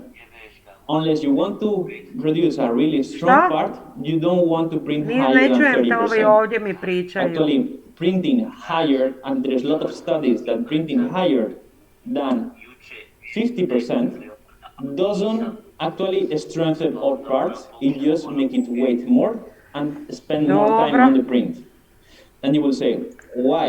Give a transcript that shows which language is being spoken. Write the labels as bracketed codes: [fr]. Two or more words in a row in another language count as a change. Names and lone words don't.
[en] Unless you want to produce a really strong [bs] Šta? [en] part, you don't want to print [bs] Ne [en] higher than [bs] čujem te, ovi [en] 30%. [bs] ovdje mi pričaju. [en] Actually, printing higher, and there's a lot of studies that printing higher than 50% doesn't actually strengthen our parts, it just make it weight more and spend more time [bs] Dobro. [en] on the print. And you will say, why?